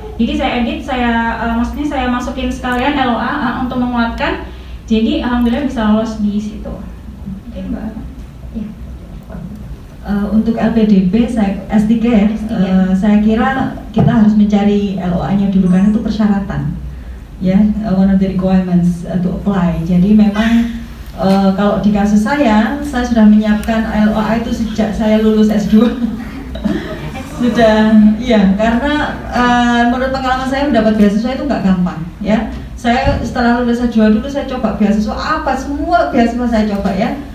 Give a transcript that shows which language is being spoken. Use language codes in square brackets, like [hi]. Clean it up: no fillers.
[id] Jadi saya edit, maksudnya saya masukin sekalian LOA untuk menguatkan. Jadi alhamdulillah bisa lolos di situ. Mungkin Mbak. Ya. Untuk LPDP S3 ya, saya kira kita harus mencari LOA-nya dulu karena itu persyaratan. [en] Ya, one of the requirements to apply. [id] Jadi memang kalau di kasus saya sudah menyiapkan LOA itu sejak saya lulus S2. Sudah, iya, karena menurut pengalaman saya mendapat beasiswa itu nggak gampang, ya. Saya setelah lulus S2 dulu saya coba beasiswa apa, semua beasiswa saya coba ya.